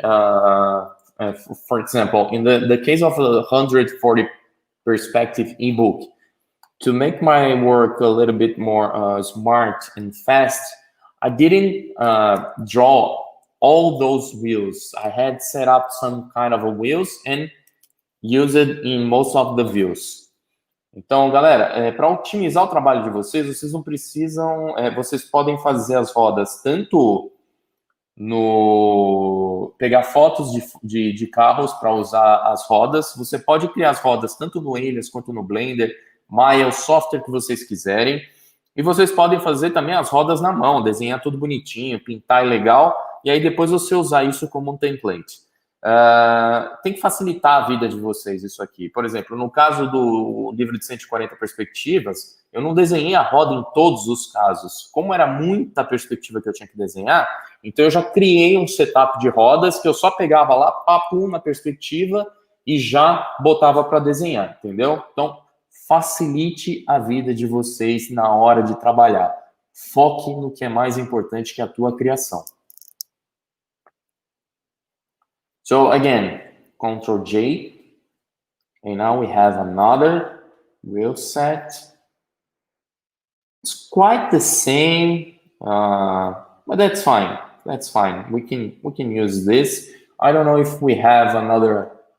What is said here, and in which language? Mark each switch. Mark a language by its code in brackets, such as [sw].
[en] For example, in the case of a 140 perspective ebook, to make my work a little bit more smart and fast, I didn't draw all those wheels. I had set up some kind of wheels and use it in most of the views. [pt] Então, galera, para otimizar o trabalho de vocês, vocês não precisam... vocês podem fazer as rodas tanto no... pegar fotos de carros para usar as rodas. Você pode criar as rodas tanto no Alias quanto no Blender, Maya, o software que vocês quiserem. E vocês podem fazer também as rodas na mão, desenhar tudo bonitinho, pintar legal, e aí depois você usar isso como um template. Tem que facilitar a vida de vocês isso aqui. Por exemplo, no caso do livro de 140 perspectivas, eu não desenhei a roda em todos os casos. Como era muita perspectiva que eu tinha que desenhar, então eu já criei um setup de rodas que eu só pegava lá, papo na perspectiva e já botava para desenhar, entendeu? Então, facilite a vida de vocês na hora de trabalhar. Foque no que é mais importante, que é a tua criação. [en] So again, Ctrl J, and now we have another wheel set. It's quite the same, but that's fine. That's fine. We can use this. I don't know if we have another.